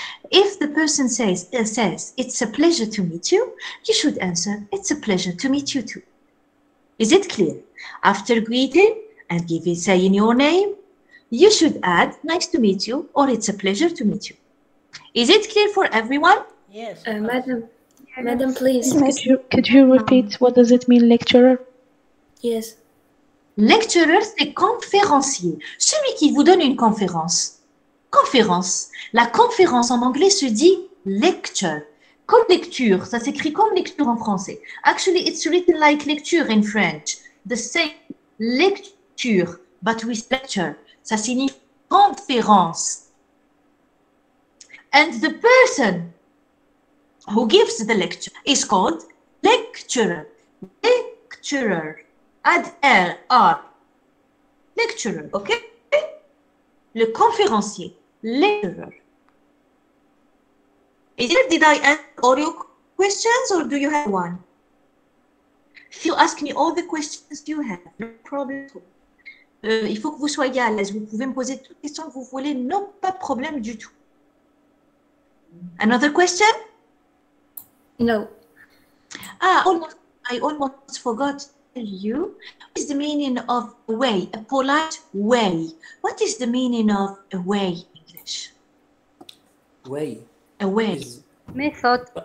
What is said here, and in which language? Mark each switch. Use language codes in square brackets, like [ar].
[en] If the person says, "It's a pleasure to meet you," you should answer, "It's a pleasure to meet you too." Is it clear? After greeting and saying your name, you should add, "Nice to meet you," or "It's a pleasure to meet you." Is it clear for everyone? Yes. Madam, please. Could you repeat what does it mean, lecturer? Yes. [fr] Lecturer, c'est conférencier. Celui qui vous donne une conférence. Conférence. La conférence en anglais se dit lecture. Comme lecture, ça s'écrit comme lecture en français. [en] Actually, it's written like lecture in French. The same lecture, but with lecture. [fr] Ça signifie conférence. [en] And the person who gives the lecture is called lecturer. Lecturer. Add R. Lecturer, okay? [fr] Le conférencier. Lecturer. [en] Did I answer all your questions or do you have one? If you ask me all the questions you have, no problem. [fr] Il faut que vous soyez à l'aise. Vous pouvez me poser toutes les questions que vous voulez. Non, pas de problème du tout. [en] Another question? No. I almost forgot to tell you. What is the meaning of way? A polite way. What is the meaning of a way in English? Way. A way. Method.